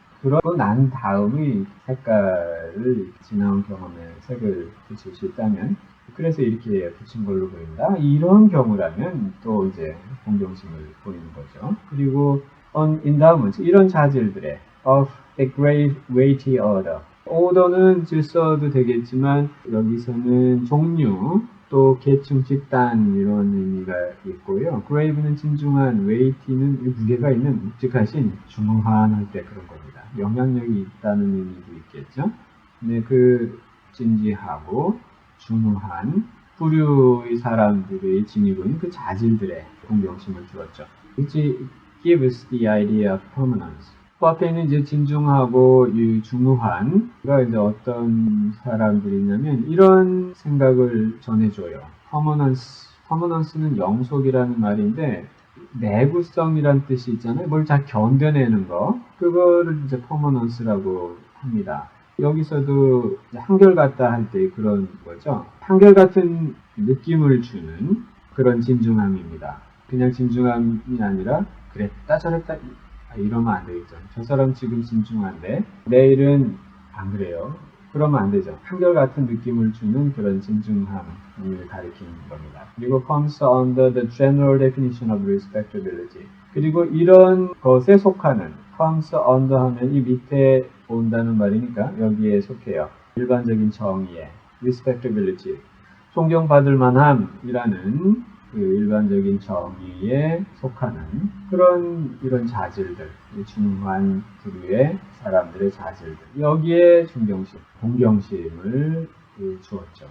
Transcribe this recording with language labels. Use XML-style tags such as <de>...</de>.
<ko>그러고 난 다음의 색깔을 지나온 경험에 색을 붙일 수 있다면, 그래서 이렇게 붙인 걸로 보인다. 이런 경우라면 또 이제 공경심을 보이는 거죠. 그리고</ko> <en>on endowment,</en> <ko>이런 자질들의</ko> <en>of a great weighty order.</en> <ko>order는 질서도 되겠지만 여기서는 종류 또 계층 집단 이런 의미가 있고요. grave는 진중한, weighty는 무게가 있는 묵직하신, 중후한 할 때 그런 겁니다. 영향력이 있다는 의미도 있겠죠. 네, 그 진지하고 중후한 부류의 사람들의 지니고 있는 그 자질들의 공경심을 주었죠.</ko> <en>Which gives the idea of permanence.</en> <ko>그 앞에 있는 이제 진중하고 중후한 가 이제 어떤 사람들이냐면 이런 생각을 전해줘요. 퍼머넌스는 영속이라는 말인데 내구성이란 뜻이 있잖아요. 뭘 잘 견뎌내는 거, 그거를 이제 퍼머넌스라고 합니다. 여기서도 한결같다 할 때 그런 거죠. 한결같은 느낌을 주는 그런 진중함입니다. 그냥 진중함이 아니라 그랬다 저랬다 이러면 안 되겠죠. 저 사람 지금 진중한데 내일은 안 그래요. 그러면 안 되죠. 한결같은 느낌을 주는 그런 진중함을 가리키는 겁니다. 그리고</ko> <en>comes under the general definition of respectability.</en> <ko>그리고 이런 것에 속하는, comes under 하면 이 밑에 온다는 말이니까 여기에 속해요. 일반적인 정의에 respectability, 존경받을 만함이라는 그 일반적인 정의에 속하는 그런 이런 자질들, 중후한 부류의 사람들의 자질들, 여기에 존경심, 공경심을 주었죠.</ko>